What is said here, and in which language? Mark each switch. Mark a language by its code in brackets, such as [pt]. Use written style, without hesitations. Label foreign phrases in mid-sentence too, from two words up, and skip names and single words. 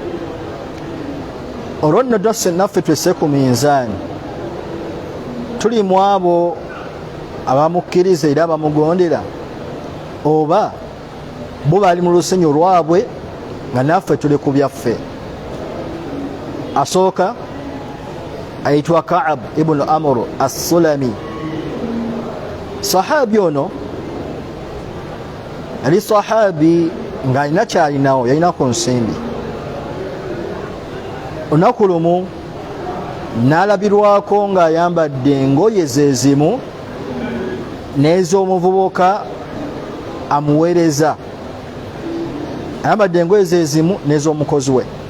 [lg] Olwo nno naffe twesse ku minzaani, tuli mu abo abamukkiriza era abamugondera, oba bo bali mu lusenyu lwabwe nga naffe tuli ku byaffe? Asooka ayitwa Ka'ab ibn Amr as-Sulami. Sahabi ono ali sahabi nga alina kyalinawo, yalinako nsimbi. Olunaku lumu n'alabirwako ng'ayambadde engoye ze zimu n'ez'omuvubuka amuweereza, ayambadde engoye ze zimu n'ez'omukozi we.